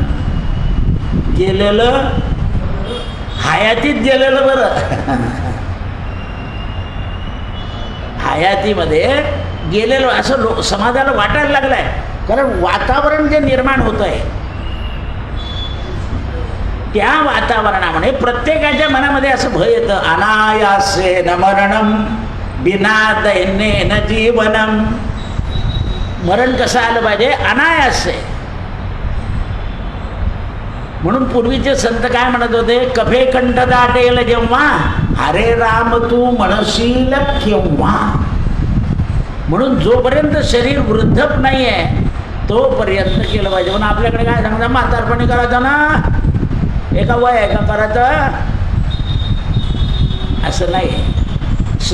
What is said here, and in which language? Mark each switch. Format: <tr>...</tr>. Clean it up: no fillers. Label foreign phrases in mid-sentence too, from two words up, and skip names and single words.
<mr>गेलेलं हयातीत गेलेलं बरं. हयातीमध्ये गेलेलं असं समाजाला वाटायला लागलं आहे. कारण वातावरण जे निर्माण होतं आहे त्या वातावरणामुळे प्रत्येकाच्या मनामध्ये असं भय येतं,</mr> <sa>अनायासेन मरणम बिना दैन्येन जीवनम.</sa> <mr>मरण कसं आलं पाहिजे? अनायासे. म्हणून पूर्वीचे संत काय म्हणत होते, कफे कंठ दाटेल जेव्हा हरे राम तू म्हणशील केव्हा. म्हणून जोपर्यंत शरीर वृद्धप नाही आहे तोपर्यंत केलं पाहिजे. म्हणून आपल्याकडे काय सांगता, म्हातारपणी करायचं ना, एका वय आहे का करायचं, असं नाही.</mr>